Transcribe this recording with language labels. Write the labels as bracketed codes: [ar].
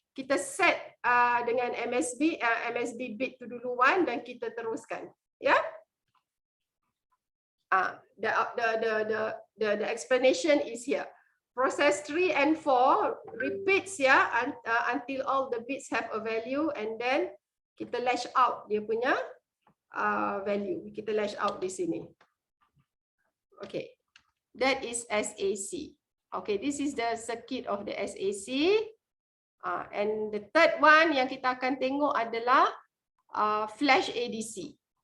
[ms] Kita set dengan MSB bit tu duluan dan kita teruskan, ya? [en] The explanation is here. Process 3 and 4 repeats ya until all the bits have a value, and then [ms] kita lash out dia punya value. Kita lash out di sini. [en] Okay, that is SAC. Okay, this is the circuit of the SAC. And the third one [ms] yang kita akan tengok adalah [en] flash ADC.